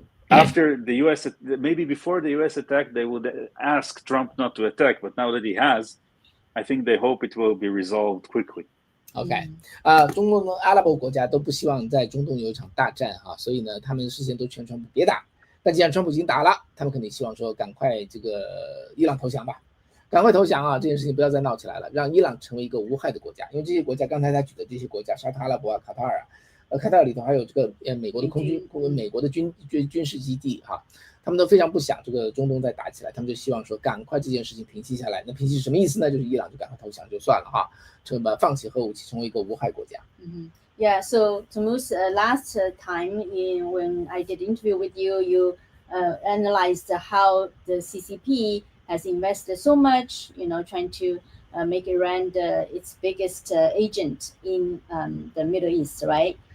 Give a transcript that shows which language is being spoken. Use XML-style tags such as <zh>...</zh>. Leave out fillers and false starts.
<en>After the US, maybe before the US attack, they would ask Trump not to attack, but now that he has, I think they hope it will be resolved quickly.</en> <zh>OK， 中东的阿拉伯国家都不希望在中东有一场大战哈，所以呢，他们事先都劝川普别打。但既然川普已经打了，他们肯定希望说赶快这个伊朗投降吧，赶快投降啊！这件事情不要再闹起来了，让伊朗成为一个无害的国家。因为这些国家，刚才他举的这些国家，沙特阿拉伯啊、卡塔尔啊，卡塔尔里头还有这个美国的空军、美国的军事基地哈，他们都非常不想这个中东再打起来，他们就希望说赶快这件事情平息下来。那平息是什么意思呢？就是伊朗就赶快投降就算了哈，放弃核武器，成为一个无害国家。</zh> <en>Yeah, so Tamuz, last time when I did interview with you, you analyzed how the CCP has invested so much, trying to make Iran its biggest agent in the Middle East, right?</en>